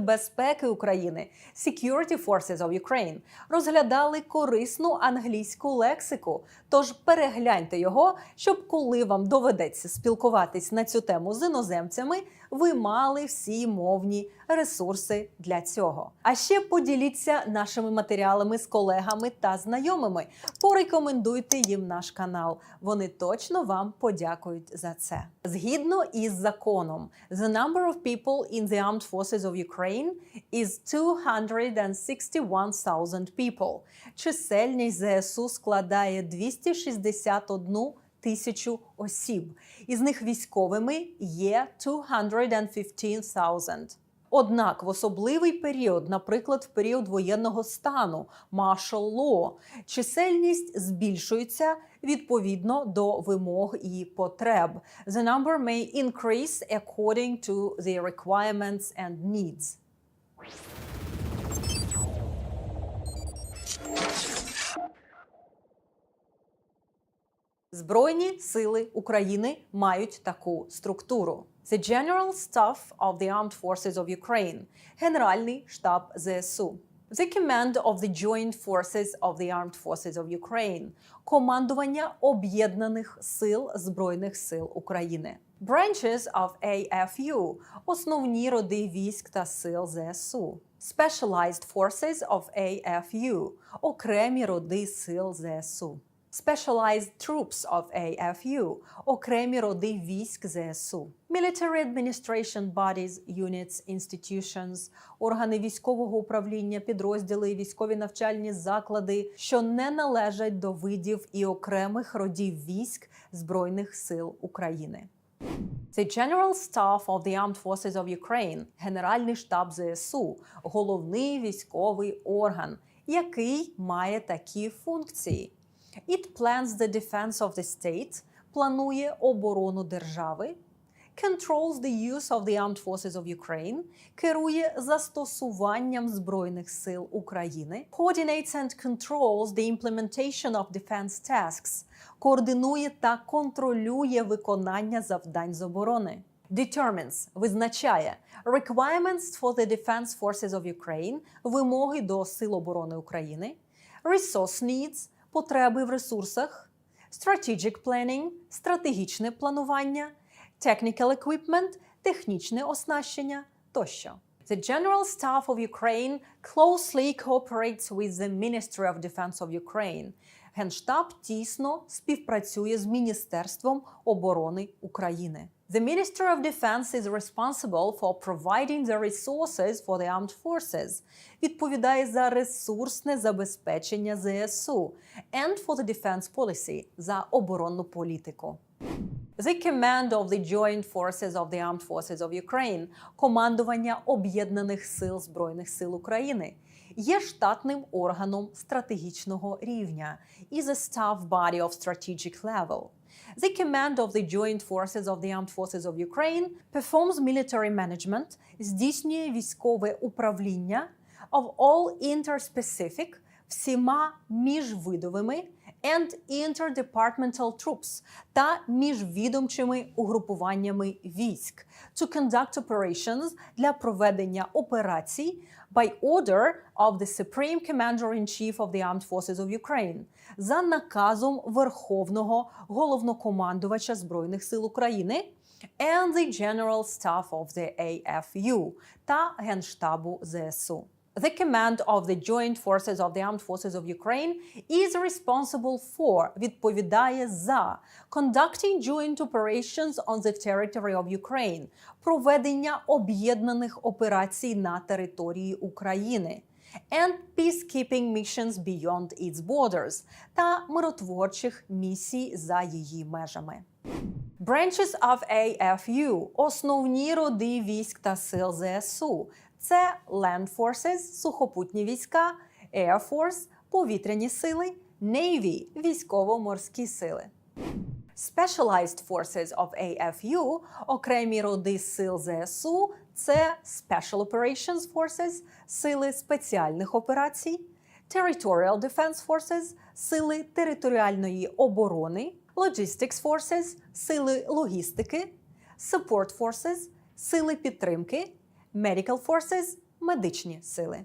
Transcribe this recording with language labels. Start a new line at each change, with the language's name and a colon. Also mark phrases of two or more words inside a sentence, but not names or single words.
Ukrainian: безпеки України
English: Security Forces of Ukraine,
Ukrainian: розглядали корисну англійську лексику, тож перегляньте його, щоб коли вам доведеться спілкуватись на цю тему з іноземцями, ви мали всі мовні ресурси для цього. А ще поділіться нашими матеріалами з колегами та знайомими. Порекомендуйте їм наш канал. Вони точно вам подякують за це. Згідно із законом,
English: the number of people in the armed forces of Ukraine is 261,000 people.
Ukrainian: Чисельність ЗСУ складає 261 тисячу осіб. Із них військовими є 215,000. Однак в особливий період, наприклад, в період воєнного стану,
English: martial law,
Ukrainian: чисельність збільшується відповідно до вимог і потреб.
English: The number may increase according to the requirements and needs.
Ukrainian: Збройні сили України мають таку структуру.
English: The General Staff of the Armed Forces of Ukraine –
Ukrainian: Генеральний штаб ЗСУ.
English: The Command of the Joint Forces of the Armed Forces of Ukraine –
Ukrainian: Командування Об'єднаних сил Збройних сил України.
English: Branches of AFU –
Ukrainian: основні роди військ та сил ЗСУ.
English: Specialized Forces of AFU –
Ukrainian: окремі роди сил ЗСУ.
English: Specialized Troops of AFU –
Ukrainian: окремі роди військ ЗСУ.
English: Military Administration Bodies, Units, Institutions –
Ukrainian: органи військового управління, підрозділи і військові навчальні заклади, що не належать до видів і окремих родів військ Збройних сил України.
English: The General Staff of the Armed Forces of Ukraine –
Ukrainian: Генеральний штаб ЗСУ – головний військовий орган, який має такі функції.
English: It plans the defense of the state –
Ukrainian: планує оборону держави.
English: Controls the use of the armed forces of Ukraine –
Ukrainian: керує застосуванням Збройних сил України.
English: Coordinates and controls the implementation of defense tasks –
Ukrainian: координує та контролює виконання завдань з оборони.
English: Determines – визначає. Requirements for the defense forces of Ukraine –
Ukrainian: вимоги до сил оборони України.
English: Resource needs –
Ukrainian: потреби в ресурсах,
English: strategic planning –
Ukrainian: стратегічне планування,
English: technical equipment
Ukrainian: – технічне оснащення тощо.
English: The General Staff of Ukraine closely cooperates with the Ministry of Defense of Ukraine.
Ukrainian: Генштаб тісно співпрацює з Міністерством оборони України.
English: The Ministry of Defense is responsible for providing the resources for the armed forces.
Ukrainian: Відповідає за ресурсне забезпечення ЗСУ
English: and for the defense policy –
Ukrainian: за оборонну політику.
English: The Command of the Joint Forces of the Armed Forces of Ukraine –
Ukrainian: командування Об'єднаних сил Збройних сил України – є штатним органом стратегічного рівня –
English: is a staff body of strategic level. The Command of the Joint Forces of the Armed Forces of Ukraine performs military management,
Ukrainian: здійснює військове управління
English: of all interspecific,
Ukrainian: всіма міжвидовими
English: and interdepartmental troops
Ukrainian: та міжвідомчими угрупуваннями військ
English: to conduct operations
Ukrainian: для проведення операцій
English: by order of the Supreme Commander-in-Chief of the Armed Forces of Ukraine
Ukrainian: за наказом Верховного Головнокомандувача Збройних сил України
English: and the General Staff of the AFU
Ukrainian: та Генштабу ЗСУ.
English: The command of the Joint Forces of the Armed Forces of Ukraine is responsible for,
Ukrainian: відповідає за,
English: conducting joint operations on the territory of Ukraine,
Ukrainian: проведення об'єднаних операцій на території України,
English: and peacekeeping missions beyond its borders,
Ukrainian: та миротворчих місій за її межами.
English: Branches of AFU –
Ukrainian: основні роди військ та сил ЗСУ.
English: Це Land Forces –
Ukrainian: сухопутні війська,
English: Air Force –
Ukrainian: повітряні сили, Navy – військово-морські сили.
English: Specialized Forces of AFU –
Ukrainian: окремі роди сил ЗСУ – це
English: Special Operations Forces –
Ukrainian: сили спеціальних операцій,
English: Territorial Defense Forces –
Ukrainian: сили територіальної оборони,
English: Logistics Forces –
Ukrainian: сили логістики,
English: Support Forces –
Ukrainian: сили підтримки,
English: Medical Forces –
Ukrainian: медичні сили.